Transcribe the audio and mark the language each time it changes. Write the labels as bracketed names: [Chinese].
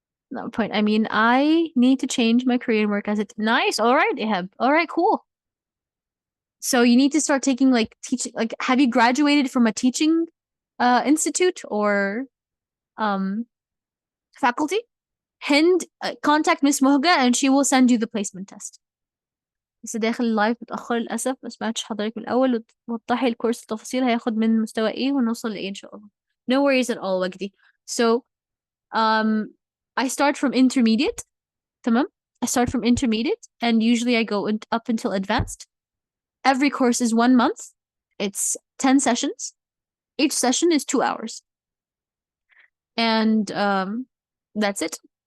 [English] No point. I mean, I need to change my Korean work as it. Nice. All right, Ihab. All right, cool. So you need to start taking like teaching. Like, have you graduated from a teaching institute or faculty? Hind, contact Miss Mohga and she will send you the placement test. [Arabic] لسه داخل اللايف متأخر للأسف ما سمعتش حضرتك من الأول وضحي الكورس التفاصيل هياخد من مستوى إيه ونوصل لإيه إن شاء الله. [English] No worries at all, Wagdi. So, I start from intermediate. [Arabic] تمام? [English] I start from intermediate and usually I go up until advanced. Every course is 1 month. It's 10 sessions. Each session is 2 hours. And that's it.